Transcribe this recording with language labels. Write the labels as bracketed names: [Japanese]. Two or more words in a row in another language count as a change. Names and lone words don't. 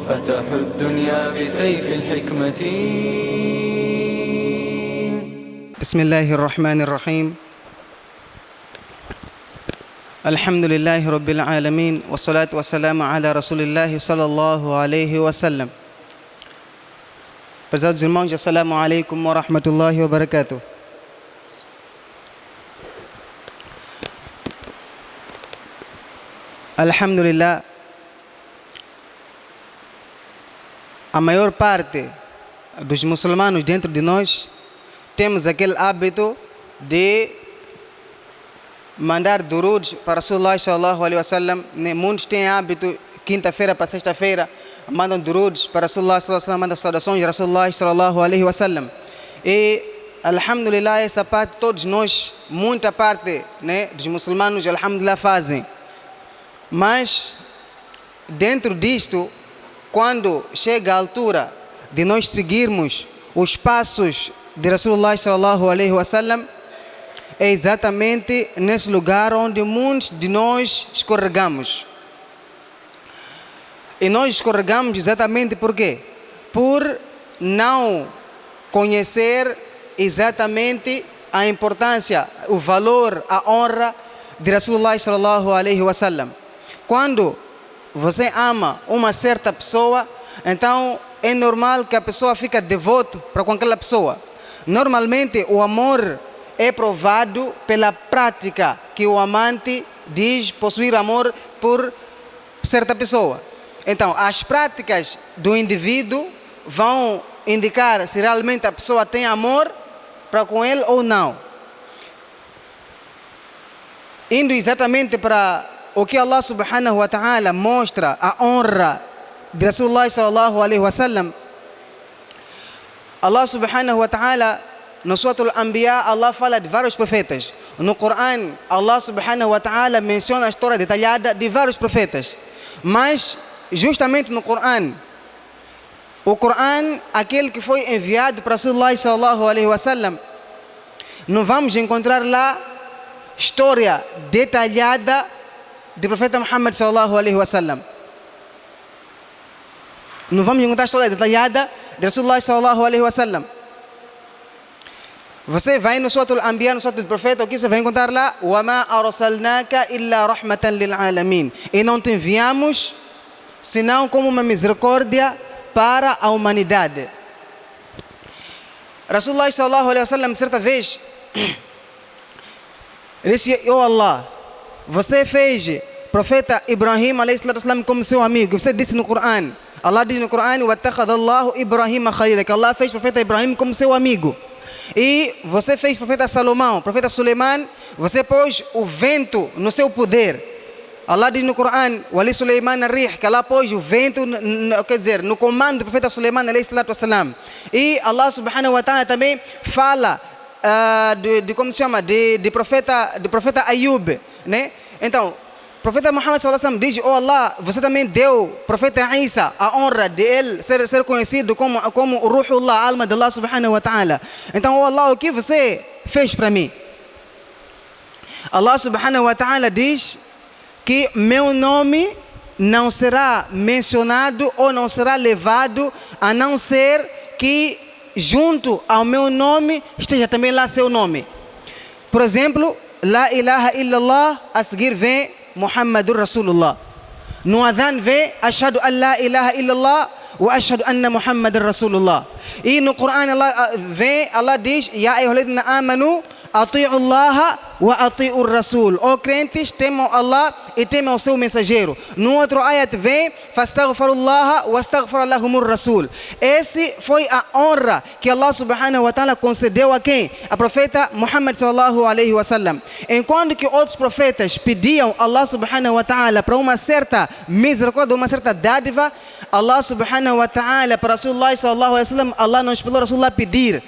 [Arabic] فتحوا الدنيا بسيف الحكمة. بسم الله الرحمن الرحيم. الحمد لله رب العالمين والصلاة والسلام على رسول الله صلى الله عليه وسلم. [Portuguese] Prezados irmãos, [Arabic] السلام عليكم ورحمة الله وبركاته. [Portuguese] Alhamdulillah, a maior parte dos muçulmanos dentro de nós temos aquele hábito de mandar duruds para [Arabic] رسول الله صلى الله عليه وسلم. [Portuguese] Muitos têm hábito, quinta-feira para sexta-feira, mandam duruds para [Arabic] رسول الله صلى الله عليه وسلم, [Portuguese] mandam saudações de [Arabic] رسول الله صلى الله عليه وسلم. [Portuguese] E, alhamdulillah, essa parte todos nós, muita parte, dos muçulmanos, alhamdulillah, fazem. Mas, dentro disto, quando chega a altura de nós seguirmos os passos de [Arabic] رسول الله صلى الله عليه وسلم, [Portuguese] é exatamente nesse lugar onde muitos de nós escorregamos. E nós escorregamos exatamente por quê? Por não conhecer exatamente a importância, o valor, a honra de [Arabic] رسول الله صلى الله عليه وسلم. [Portuguese] Quando você ama uma certa pessoa, então é normal que a pessoa fique devoto para com aquela pessoa. Normalmente o amor é provado pela prática que o amante diz possuir amor por certa pessoa. Então, as práticas do indivíduo vão indicar se realmente a pessoa tem amor para com ele ou não. Indo exatamente para o que [Arabic] الله سبحانه وتعالى [Portuguese] mostra a honra de [Arabic] رسول الله صلى الله عليه وسلم, الله سبحانه وتعالى, [Portuguese] no [Arabic] سورة الأنبياء, [Portuguese] Allah fala de vários profetas. No Coran, [Arabic] الله سبحانه وتعالى [Portuguese] menciona a história detalhada de vários profetas. Mas, justamente no Coran, o Coran, aquele que foi enviado para [Arabic] رسول الله صلى الله عليه وسلم, [Portuguese] não vamos encontrar lá história detalhada do profeta [Arabic] محمد صلى الله عليه وسلم. [Portuguese] Não vamos encontrar história detalhada de [Arabic] رسول الله صلى الله عليه وسلم. [Portuguese] Você vai no [Arabic] سورة الأنبياء, [Portuguese] no Suratul Profeta, o que você vai encontrar lá? [Arabic] وَمَا أَرْسَلْنَاكَ إِلَّا رَحْمَةً لِلْعَالَمِينَ. [Portuguese] E não te enviamos senão como uma misericórdia para a humanidade. [Arabic] رسول الله صلى الله عليه وسلم, [Portuguese] certa vez, ele disse: "Oh Allah, você fez profeta Ibrahim [Arabic] عليه السلام [Portuguese] como seu amigo." Você disse no Coran, Allah diz no Coran: [Arabic] وَاتَّخَذَ اللَّهُ إِبْرَاهِيمَ خَلِيلًا, [Portuguese] que Allah fez profeta Ibrahim como seu amigo. E você fez profeta Salomão, profeta Suleiman, você pôs o vento no seu poder. Allah diz no Coran: [Arabic] "ولسليمان الريح", [Portuguese] que Allah pôs o vento, quer dizer, no comando do profeta Suleiman [Arabic] عليه الصلاة والسلام. [Portuguese] E [Arabic] الله سبحانه وتعالى [Portuguese] também fala como se chama, de profeta Ayub, né? Então, o profeta [Arabic] محمد صلى الله عليه وسلم [Portuguese] diz: "Oh Allah, você também deu profeta Isa a honra de ele ser conhecido como o Ruhullah, a alma de [Arabic] الله سبحانه وتعالى. [Portuguese] Então, oh Allah, o que você fez para mim?" [Arabic] الله سبحانه وتعالى [Portuguese] diz que meu nome não será mencionado ou não será levado a não ser que junto ao meu nome esteja também lá seu nome. Por exemplo, [Arabic] لا إله إلا الله, [Portuguese] a seguir vem [Arabic] محمد رسول الله. [Portuguese] No adhan vem [Arabic] أشهد أن لا إله إلا الله وأشهد أن محمدا رسول الله. [Portuguese] E no Coran Allah diz: [Arabic] يا أيها الذين آمنوا أطيعوا الله وأطيعوا الرسول. [Portuguese] Ó crentes, temam Allah e temam o seu mensageiro. No outro ayat vem: [Arabic] فاستغفروا الله واستغفر لهم الرسول. [Portuguese] Esse foi a honra que [Arabic] الله سبحانه وتعالى [Portuguese] concedeu a quem? A profeta [Arabic] محمد صلى الله عليه وسلم. [Portuguese] Enquanto que outros profetas pediam [Arabic] الله سبحانه وتعالى [Portuguese] para uma certa misericórdia, uma certa dádiva, [Arabic] الله سبحانه وتعالى [Portuguese] para [Arabic] رسول الله صلى الله عليه وسلم, [Portuguese] Allah não esperou Rasulullah pedir.